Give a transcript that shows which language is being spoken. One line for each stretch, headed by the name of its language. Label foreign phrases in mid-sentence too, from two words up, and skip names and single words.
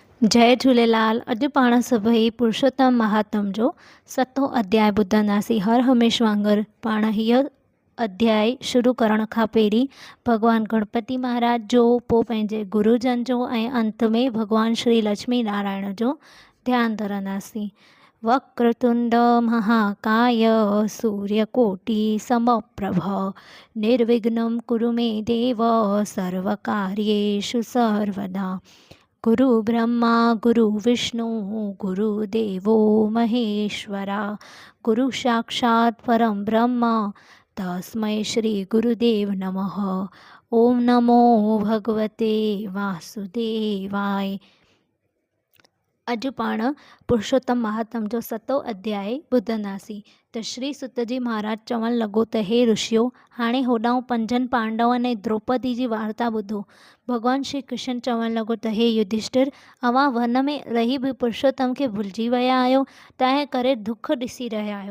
Sindhi: जय झूलेलाल। अॼु पाण सभई पुरुषोत्तम महात्म जो 7हों अध्याय ॿुधंदासीं। हर हमेश वांगुरु पाण हीअ अध्याय शुरू करण खां पहिरीं भगवान गणपति महाराज जो, पोइ पंहिंजे गुरुजन जो ऐं अंत में भगवान श्री लक्ष्मी नारायण जो ध्यानु धरंदासीं।
Sanskrit: वक्रतुंड महाकाय सूर्यकोटि समप्रभ निर्विघ्नं कुरु मे देव सर्वकार्येषु सर्वदा। गुरु ब्रह्मा गुरु विष्णु गुरुदेवो महेश्वरा गुरु साक्षात् परम ब्रह्म तस्मै श्री गुरुदेव नमः। ओम नमो भगवते वासुदेवाय।
Sindhi: अॼु पाण पुरुषोत्तम महात्म जो 7हों अध्याय ॿुधंदासीं। त श्री सुत जी महाराज चवणु लॻो त हे ऋषियो, हाणे होॾां पंजनि पांडवनि ऐं द्रौपदी जी वार्ता ॿुधो। भॻवान श्री कृष्ण चवणु लॻो त हे युधिष्ठिर, अव्हां वन में रही बि पुरुषोत्तम खे भुलिजी विया आहियो, तंहिं करे दुख ॾिसी रहिया आहियो।